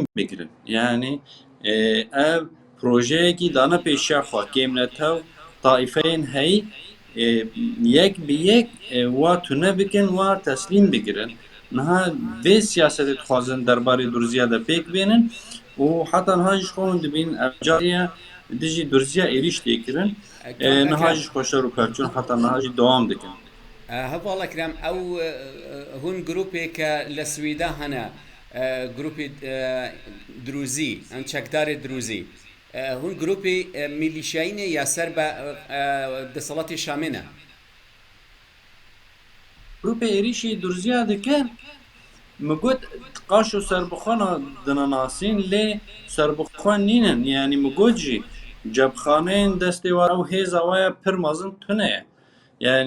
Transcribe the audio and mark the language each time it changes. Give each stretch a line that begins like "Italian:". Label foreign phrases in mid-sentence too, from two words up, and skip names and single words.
Kurdish: bikirin yanî ev projeyekî dane pêşiya xwe kêmnetew taîfeyên heyî yek bi yek wa tune bikin wa teslîm bikirin niha vê siyasetê dixwazin derbarê durziya de pêk bênin û heta niha jî xwe hûn dibînin ev cariya di jî durziya êriş tê kirin niha jî xwe şer û pevçûn heta niha jî dewam dikin هەواڵە کرام ئەو هون گروپێکە لە سویدا هەنە گروپی دروزی ئەم چەکدارێ دروزی هون گروپی میلیشیایینە یا سەر بە دەسەڵاتی شامێنە Grupê êrişî durziya dikin min got qaş û serbixwana dinanasîn lê serbixwan nînin yanî min got jî cebxaneyên destê wa ew hêza wa ya pir mezin tune ye yanî